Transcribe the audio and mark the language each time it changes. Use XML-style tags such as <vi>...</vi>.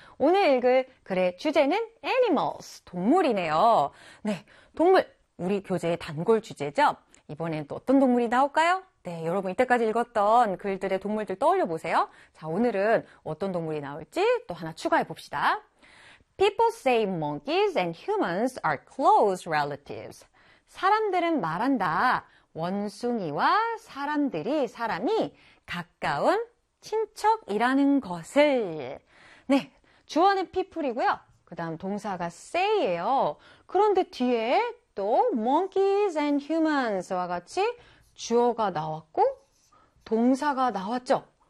<ko>오늘 읽을 글의 주제는 animals, 동물이네요. 네, 동물, 우리 교재의 단골 주제죠? 이번엔 또 어떤 동물이 나올까요? 네, 여러분, 이때까지 읽었던 글들의 동물들 떠올려 보세요. 자, 오늘은 어떤 동물이 나올지 또 하나 추가해 봅시다.</ko> <en>People say monkeys and humans are close relatives.</en> <ko>사람들은 말한다. 원숭이와 사람들이, 사람이 가까운 친척이라는 것을. 네, 주어는 people이고요. 그 다음 동사가 say예요. 그런데 뒤에 또</ko> <en>monkeys and humans</en> <ko>와 같이 주어가 나왔고 동사가 나왔죠.</ko>